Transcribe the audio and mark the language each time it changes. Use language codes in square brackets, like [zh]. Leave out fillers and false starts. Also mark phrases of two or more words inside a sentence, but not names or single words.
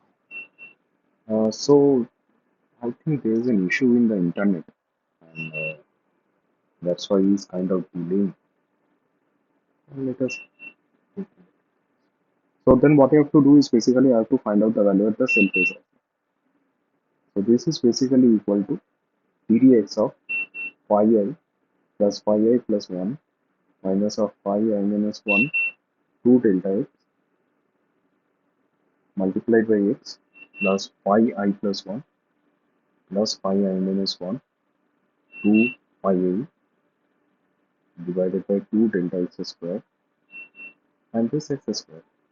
[en] So I think there is an issue in the internet, and that's why he's kind of delaying. Let us. So then, what I have to do is basically I have to find out the value at the cell phase. So this is basically equal to ddx of phi I plus phi I plus 1 minus of phi I minus 1 2 delta x multiplied by x plus phi I plus 1 plus phi I minus 1 2 phi I divided by 2 delta x square and this x square.